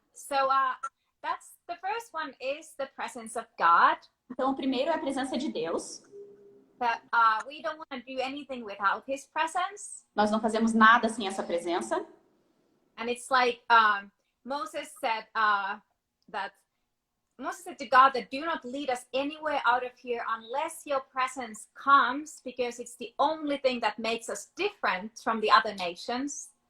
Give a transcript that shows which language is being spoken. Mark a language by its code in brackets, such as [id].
[en] So that's the first one is the presence of God. [pt] Então o primeiro é a presença de Deus. [en] That we don't want to do anything without His presence. [pt] Nós não fazemos nada sem essa presença. [en] And it's Moses said Moses said to God that do not lead us anywhere out of here unless your presence comes, because it's the only thing that makes us different from the other nations.